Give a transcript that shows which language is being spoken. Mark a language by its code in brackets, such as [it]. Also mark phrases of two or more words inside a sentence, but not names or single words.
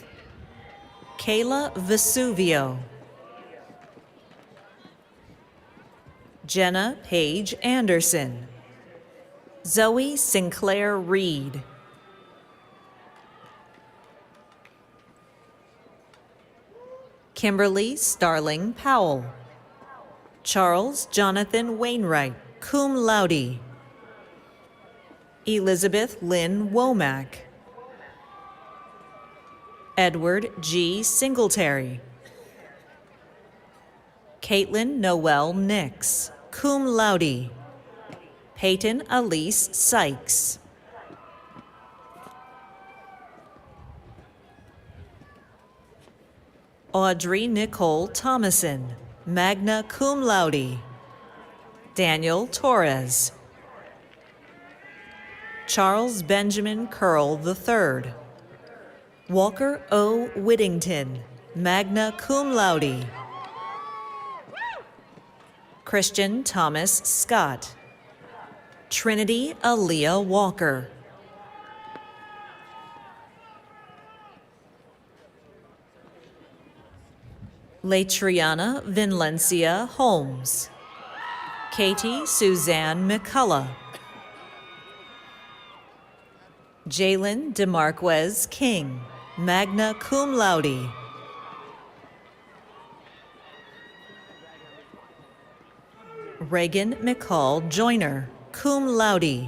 [en] Kayla Vesuvio. Jenna Paige Anderson. Zoe Sinclair Reed. Kimberly Starling Powell. Charles Jonathan Wainwright, [la] cum laude. [en] Elizabeth Lynn Womack. Edward G. Singletary. Caitlin Noel Nix, [la] cum laude. [en] Peyton Elise Sykes. Audrey Nicole Thomason, [la] magna cum laude. [en] Daniel Torres. Charles Benjamin Curl III. Walker O. Whittington, [la] magna cum laude. [en] Christian Thomas Scott. Trinity Aaliyah Walker. Latriana Vinlencia Holmes. Katie Suzanne McCullough. Jalen DeMarquez King, [la] magna cum laude. [en] Reagan McCall Joyner, [la] cum laude.